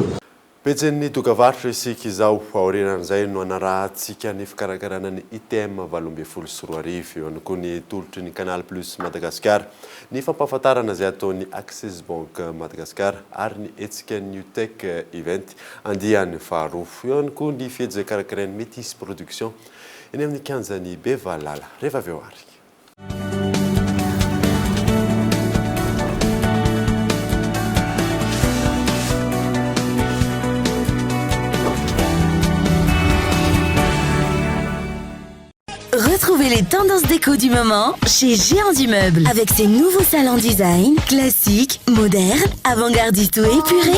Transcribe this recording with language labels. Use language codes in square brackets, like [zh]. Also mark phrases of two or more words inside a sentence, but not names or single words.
[mg] Petsen'ny dokavarotra isika izao aorinan'izay no anarahantsika ny fikarakarana ny ITM 824 eo ihany koa ny tolotry ny Canal Plus Madagascar ny fampahafantarana izay ataon'ny Access Bank Madagascar ary ny etsika New Tech Event andiany faharoa eo ihany koa ny fety izay karakarain'ny Métis Production eny amin'ny kianjan'ny Bevalala rehefa avy eo ary. [fr] Retrouvez les tendances déco du moment chez Géant du Meuble avec ses nouveaux salons design, classiques, modernes, avant-gardistes ou épurés.